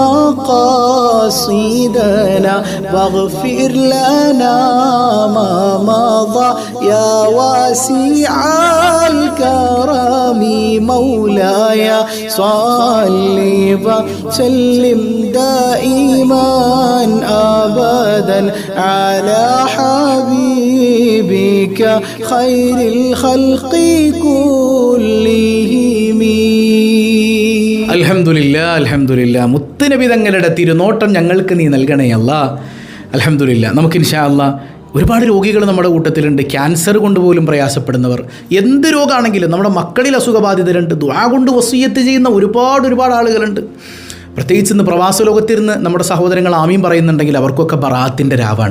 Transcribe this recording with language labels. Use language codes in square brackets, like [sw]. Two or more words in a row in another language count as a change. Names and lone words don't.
[ar] مقاصدنا واغفر لنا ما مضى يا واسع الكرم مولاي صل وسلم دائما أبدا على حبيبك خير الخلق كلهم. الحمد لله الحمد لله. [ml] മുത്തുനബി തങ്ങളുടെ തിരുനോട്ടം ഞങ്ങൾക്ക് നീ നൽകണേ അല്ലാ. [ar] الحمد لله. [ml] നമുക്ക് [ar] إن شاء الله [ml] ഒരുപാട് രോഗികൾ നമ്മുടെ കൂട്ടത്തിലുണ്ട്. ക്യാൻസർ കൊണ്ടുപോലും പ്രയാസപ്പെടുന്നവർ, എന്ത് രോഗമാണെങ്കിലും നമ്മുടെ മക്കളിൽ അസുഖബാധിതരുണ്ട്. ദുആ കൊണ്ട് വസിയ്യത്ത് ചെയ്യുന്ന ഒരുപാട് ആളുകളുണ്ട്. പ്രത്യേകിച്ച് ഇന്ന് പ്രവാസ ലോകത്തിരുന്ന് നമ്മുടെ സഹോദരങ്ങൾ ആമീൻ പറയുന്നുണ്ടെങ്കിൽ അവർക്കൊക്കെ ബറാത്തിൻ്റെ രാവാണ്.